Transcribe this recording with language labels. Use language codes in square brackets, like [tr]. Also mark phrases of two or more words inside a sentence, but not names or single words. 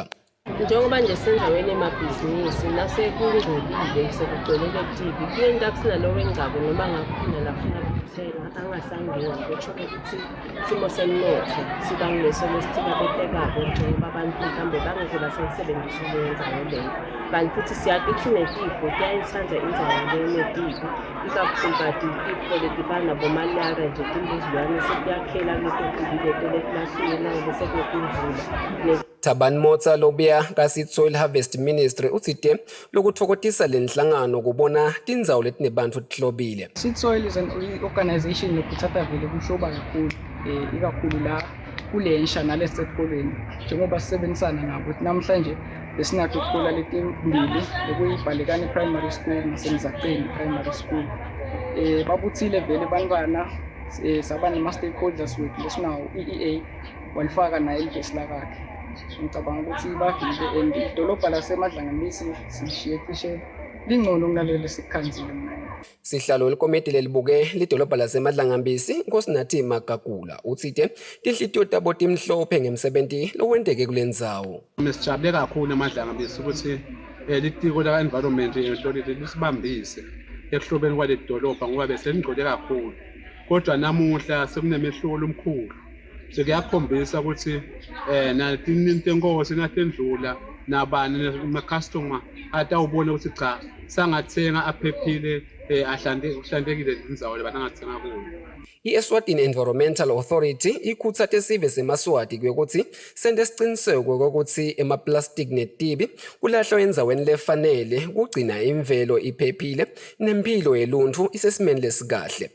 [ss] Njengoba nje sendaweni emabhizinisi nasekungcolile sekugcwelele tibi kuyenta kusinalowo engcabo noma ngakhona lafuna ukuthenga angasangeni ngokutsho ukuthi simo semnotho sibangileso lesithikabetekayo njengoba abantu mhlawumbe bangeke basayisebenzisa leyo ndzawo leyo kanti futhi siyazi ukuthi netifo kuyayithanda indzawo leyo netibi ikakhulu kati itifo letifana bomalaka nje timbuzilwane sekuyakhela leto letulahlile nangobe sekunetimvula. Taban Motsa lobuya ka-seed soil harvest ministry uthite lokuthokotisa lenhlangano kubona tindzawo letinebantfu tihlobile. [en] Seed soil is an organization [ss] lokuthatha vele kuhloba kakhulu ikakhulu la kulensha nalesetikolweni njengoba sisebenzisana nabo namhlanje besinakho ukuthola letimbili ekuyibhalekane [en] primary school [ss] nasemzaceni [en] primary school. [ss] Babuthile vele bantwana saba nema-stakeholders wethu lesinawo EEA walifaka naye elivesi lakakhe. Ngicabanga ukuthi bavile and idolobha laseMadlanga Mphisi sishiye cishe lingcono kunalelo lesikhanzile mna. Sihlalo likomiti lelibuke lidolobha laseMadlanga Mphisi Nkosinathi Magagula uthite tinhlitiyo tabo timhlophe ngemsebenzi lowenteke kulendzawo. Mesijabule kakhulu eMadlanga Mphisi ukuthi litiko la [en] environment authority [ss] lisibambise ekuhlobeni kwale dolobha ngoba beselingcole kakhulu kodwa namuhla sekunemehluko omkhulu. Sekuyakhombisa ukuthi natinto enkosi natendlula nabani ama-customer atawubona ukuthi cha sangathenga aphephile ahlantekile indzawo lebanangathenga kuyo. I-Eswatini Environmental Authority ikhutsate sive semaswati kwekuthi sente siciniseko kokuthi emaplastiki netibi kulahlwa endzaweni lefanele kugcina imvelo iphephile nempilo yeluntfu isesimeni lesikahle.